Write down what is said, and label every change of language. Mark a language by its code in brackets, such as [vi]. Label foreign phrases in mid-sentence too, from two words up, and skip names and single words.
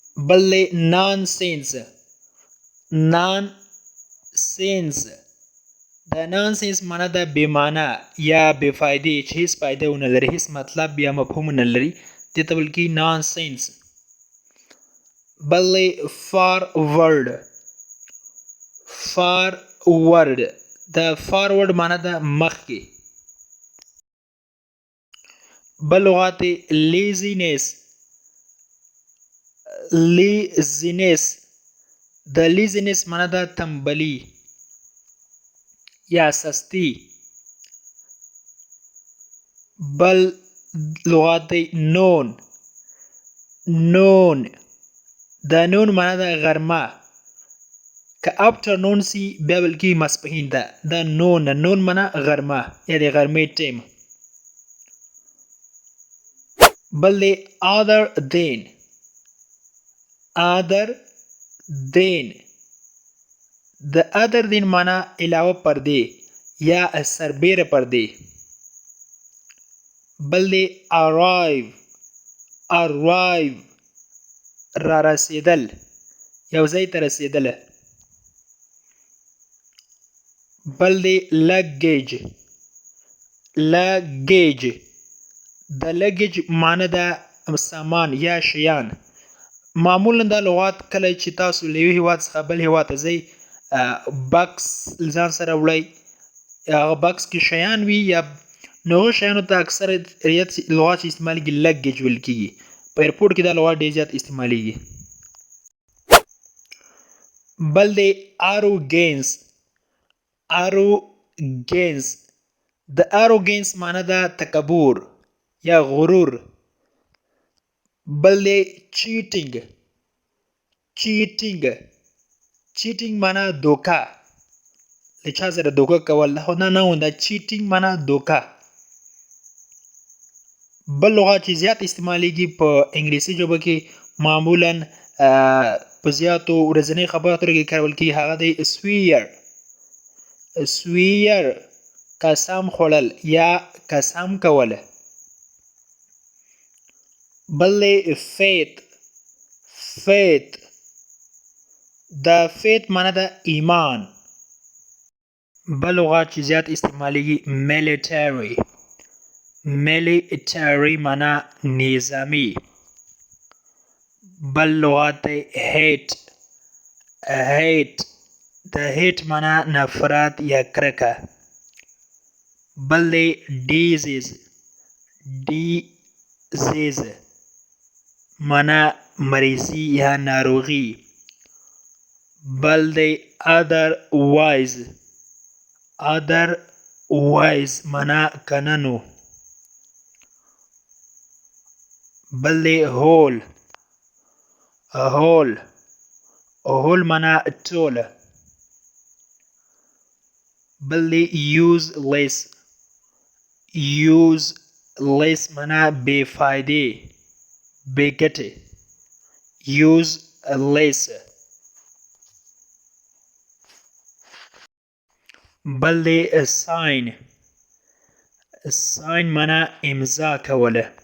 [ps] بل دی nonsense. nonsense د nonsense معنی ده بې معنی یا بې فایدې چې هیڅ فایده ونه لري، هیڅ مطلب یا مفهوم نه لري، دې ته ویل کېږي nonsense. بل دی forward. forward د forward معنی ده مخکې. بل لغات دی laziness. laziness د laziness معنی ده تنبلي یا سستی. بل لغات دی noon. noon د noon معنی ده غرمه، که afternoon سی بیا ویل کېږي ماسپښین ته. دا noon معنی غرمه یا د غرمې ټیم. بل دی [en] other than. other than [ps] د [en] other than [ps] معنی علاوه پر دې یا سربیره پر دې. بل دی arrive. arrive را رسیدل، یو ځای ته رسیدل. بل دی luggage. luggage د luggage معنی ده سامان یا شیان. معمولا دا لغات کله چې تاسو له یو هیواد څخه بل هیواد ته ځئ بکس ځان سره وړئ، هغه بکس کې شیان وي یا نو هغو شیانو ته اکثریت لغات چې استعمالیږي لګیج ویل کېږي. په ایرپورټ کې دا لغات ډېر زیات استعمالیږي. بل دی arrogance. arrogance د arrogance معنی ده تکبر یا غرور. بل دی cheating. cheating cheating معنی دوکه، له چا سره دوکه کول، خو نه دا cheating معنی دوکه. بل لغات چې زیات استعمالیږي په انګلیسي ژبه کې معمولا په زیاتو ورځنۍ خبرو اترو کې کارول کېږي، هغه دی swear. swear قسم خوړل یا قسم کول. بل دی faith. faith د faith معنی ده ایمان. بل لغات چې زیات استعمالیږي military. military معنی نظامی. بل لغات دی hate. hate د hate معنی نفرت یا کرکه. بل دی disease. disease معنی مریضی یا ناروغی. بل دی otherwise. otherwise معنی کننو. بل دی whole. whole whole معنی ټول. بل دی useless. useless معنی بې فایدې بې ګټې. useless. بل دی sign. sign معنی امضا کوله.